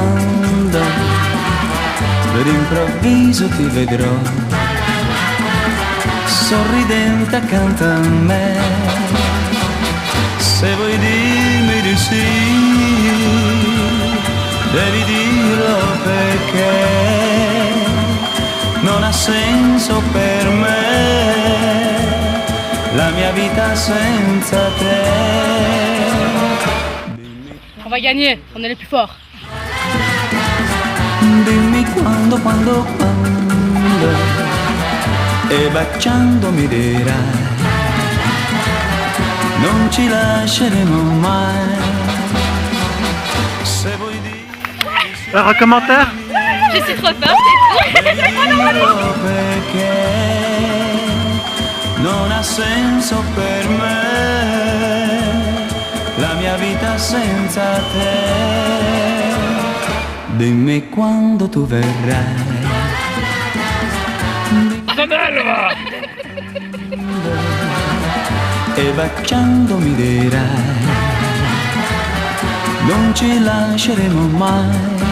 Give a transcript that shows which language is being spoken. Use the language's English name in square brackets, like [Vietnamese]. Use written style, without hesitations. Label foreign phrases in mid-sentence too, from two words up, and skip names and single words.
[Italian] d'improvviso ti vedrò, sorridente accanto a me, se vuoi dirmi di sì, devi dirlo perché non ha senso per me la mia vita senza te. [French] On va gagner, on est les plus forts. [Italian] Dimmi quando, e baciando mi dirai, non ci lasceremo mai. Se vuoi dire [French] Un commentaire? Je suis trop forte et tout. [Italian] perché non ha senso per me la mia vita senza te. Dimmi quando tu verrai. E baciandomi dirai, non ci lasceremo mai.